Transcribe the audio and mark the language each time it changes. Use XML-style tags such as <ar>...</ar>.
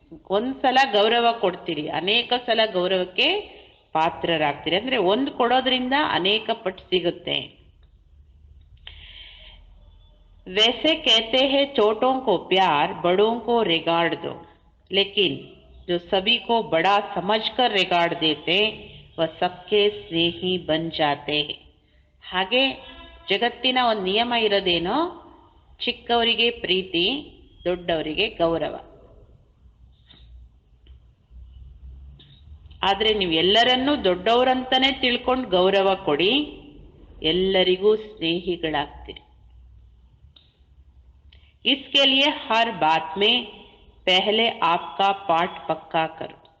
<kn>ಒಂದು ಸಲ ಗೌರವ ಕೊಡ್ತೀರಿ, ಅನೇಕ ಸಲ ಗೌರವಕ್ಕೆ ಪಾತ್ರರಾಗ್ತೀರಿ. ಅಂದ್ರೆ ಒಂದು ಕೊಡೋದ್ರಿಂದ ಅನೇಕ ಪಟ್ಟು ಸಿಗುತ್ತೆ.</kn> <hi>वैसे कहते हैं छोटों को प्यार, बड़ों को रिगार्ड दो, लेकिन जो सभी को बड़ा समझकर रिगार्ड देते वह सबके स्नेही बन जाते हैं.</hi> <kn>ಹಾಗೆ ಜಗತ್ತಿನ ಒಂದು ನಿಯಮ ಇರೋದೇನೋ, ಚಿಕ್ಕವರಿಗೆ ಪ್ರೀತಿ, ದೊಡ್ಡವರಿಗೆ ಗೌರವ. ಆದರೆ ನೀವು ಎಲ್ಲರನ್ನೂ ದೊಡ್ಡವರಂತಾನೆ ತಿಳ್ಕೊಂಡು ಗೌರವ ಕೊಡಿ, ಎಲ್ಲರಿಗೂ ಸ್ನೇಹಿಗಳಾಗ್ತೀರಿ.</kn> <hi>इसके लिए हर बात में पहले आपका पाठ पक्का करो.</hi>